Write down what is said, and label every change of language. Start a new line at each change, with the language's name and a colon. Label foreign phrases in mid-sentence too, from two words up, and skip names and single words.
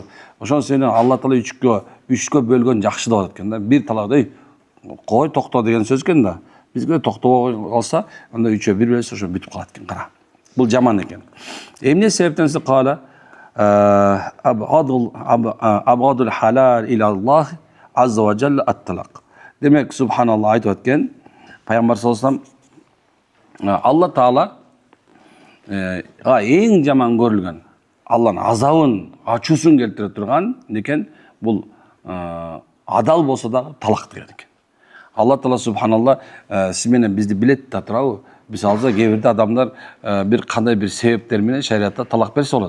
Kyrgyz: Ошон сени Алла Таала үчкө бөлгөн жакшы деп атат экен да. Бир талак кой токто деген сөз экен да. Бизге токтобой калса, анда үчөө бир берсе ошо бүтүп калат экен, кара. Бул жаман экен. Эмне себептен
Arabic: قال أبغض الحلال إلى الله عز وجل الطلاق.
Kyrgyz: Демек, субханалла айтып аткен, пайгамбар
Arabic: صلى الله عليه وسلم
Kyrgyz: Алла Таала эң жаман көрүлгөн, Алланын азабын, ачуусун келтире турган некен бул адал болсо дагы талак деген экен. Алла Таала субханалла сиз менен бизди билет да турабы? Мисалга кээ бирде адамдар бир кандай бир себептер менен шариатта талак берсе болот.